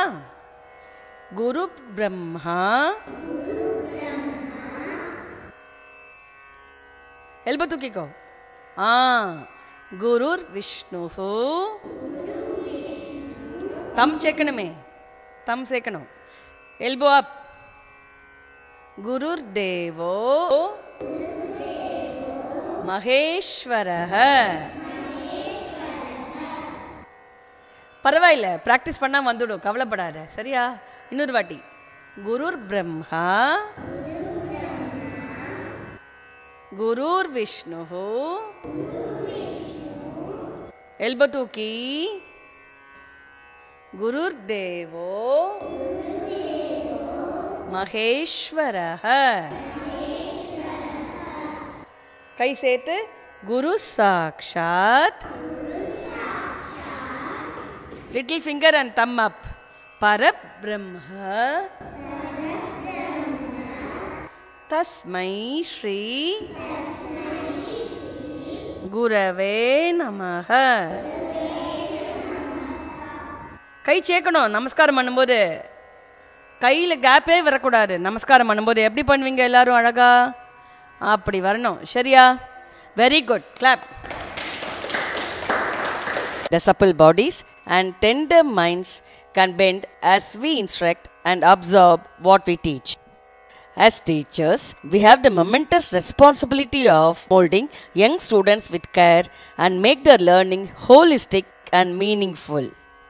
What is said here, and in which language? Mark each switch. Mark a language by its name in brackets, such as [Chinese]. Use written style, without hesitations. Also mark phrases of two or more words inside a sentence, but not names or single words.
[Sanskrit] गुरु ब्रह्मा. [Tamil] எல்போ தூக்கிக்கோ. [Sanskrit] गुरुर् विष्णु. [Tamil] தம் சேர்க்கணுமே, தம் சேர்க்கணும். [English] elbow up. [Sanskrit] गुरुर् देवो महेश्वरः. [Tamil] பரவாயில்ல, ப்ராக்டிஸ் பண்ணா வந்துடும், கவலைப்படாத. சரியா? இன்னொரு வாட்டி. [Sanskrit] गुरुर् ब्रह्मा गुरुर् विष्णु. [Tamil] எல்போ தூக்கி. [Sanskrit] गुरुर् देवो महेश्वरः. [Tamil] கை சேர்த்து [Sanskrit] गुरु साक्षात्. [English] little finger and thumb up. [Sanskrit] परब्रह्म तस्मै श्री गुरवे नमः. [Tamil] கை சேர்க்கணும் நமஸ்காரம் பண்ணும்போது. கையில் கேப்பே வரக்கூடாது. நமஸ்காரம் பண்ணும்போது எப்படி பண்ணுவீங்க எல்லாரும்? அழகா அப்படி வரணும். சரியா? [English] very good. [Tamil] கிளாப். [English] The supple bodies and tender minds can bend as we instruct and absorb what we teach. As teachers, we have the momentous responsibility of molding young students with care and make their learning holistic and meaningful.